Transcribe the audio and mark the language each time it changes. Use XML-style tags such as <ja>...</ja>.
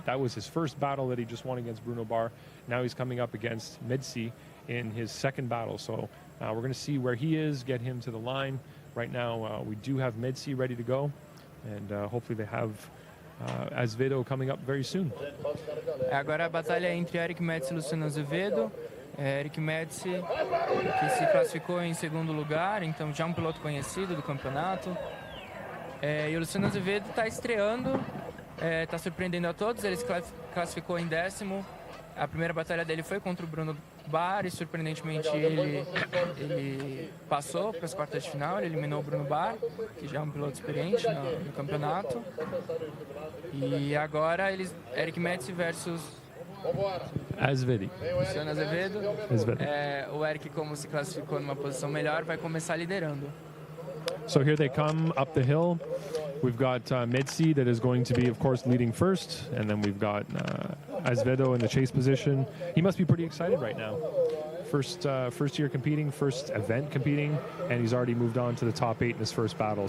<en>That was his first battle that he just won against Bruno Barr. Now he's coming up against Medsi in his second battle. So we're going to see where he is, get him to the line. Right now, we do have Medsi ready to go, and hopefully they have Azevedo coming up very soon.</en> <pt>Agora a batalha é entre Eric Medsi e Luciano Azevedo. Eric Medsi, que se classificou em segundo lugar, então já um piloto conhecido do campeonato. E o Luciano Azevedo está estreando, está surpreendendo a todos. Ele se classificou em 10º. A primeira batalha dele foi contra o Bruno Barr e, surpreendentemente, ele passou para as quartas de final. Ele eliminou o Bruno Barr, que já é um piloto experiente no campeonato. E agora, Eric Medsi versus Azevedo. Luciano Azevedo. O Eric, como se classificou numa posição melhor, vai começar liderando.</pt> <en>So here they come up the hill. We've got Medsi that is going to be, of course, leading first. And then we've got Azevedo in the chase position. He must be pretty excited right now. First year competing, first event competing, and he's already moved on to the top 8 in his first battle.</en>